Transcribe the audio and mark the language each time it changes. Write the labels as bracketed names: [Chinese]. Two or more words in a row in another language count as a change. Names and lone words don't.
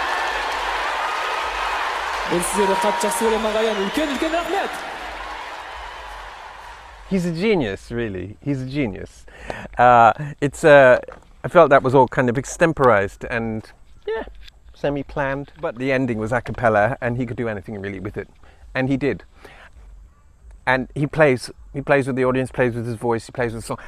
[Kazakh] Мен сіздерді қатты жақсы көремін ағайын. Үлкен рахмет. [English] He's a genius, really. He's a genius. I felt that was all kind of extemporized and, yeah, semi-planned. But the ending was a cappella, and he could do anything really with it, and he did. And he plays with the audience, plays with his voice, he plays with the song.